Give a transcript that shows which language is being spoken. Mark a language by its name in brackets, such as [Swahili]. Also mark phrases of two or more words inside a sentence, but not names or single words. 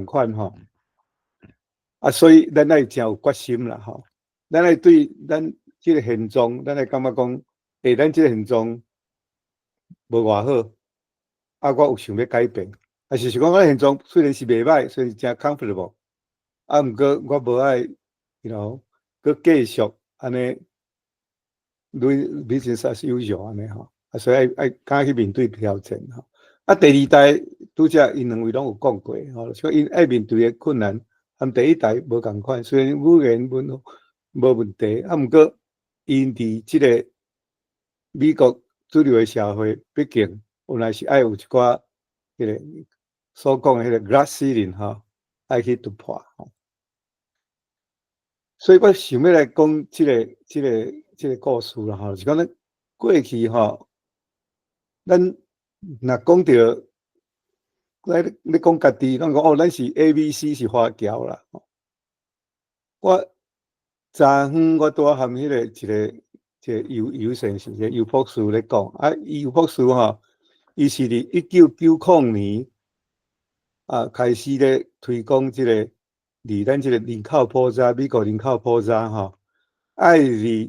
[Min Nan Chinese] 款所以咱爱真有决心啦咱爱对咱这个现状，咱爱感觉讲咱这个现状无偌好我有想要改变是讲我现状虽然是袂歹，虽然真 comfortable 毋过我无爱佮继续安尼对 business [English] as usual [Min Nan Chinese] 安尼所以爱敢去面对挑战第二代拄则因两位拢有讲过所以因爱面对的困难和第一代无同款，虽然语言文化无问题毋过因伫即个美国主流的社会，毕竟原来是爱有一寡迄个所讲的迄个 [English] glass ceiling [Min Nan Chinese] 爱去突破所以我想要来讲这个故事啦是讲咱过去咱若讲到你讲家己，咱讲咱是 ABC 是华侨啦我昨昏我拄含迄个一个尤先生，一个尤博士咧讲尤博士伊是伫1990年开始咧推广即个伫咱即个人口普查，美国人口普查爱伫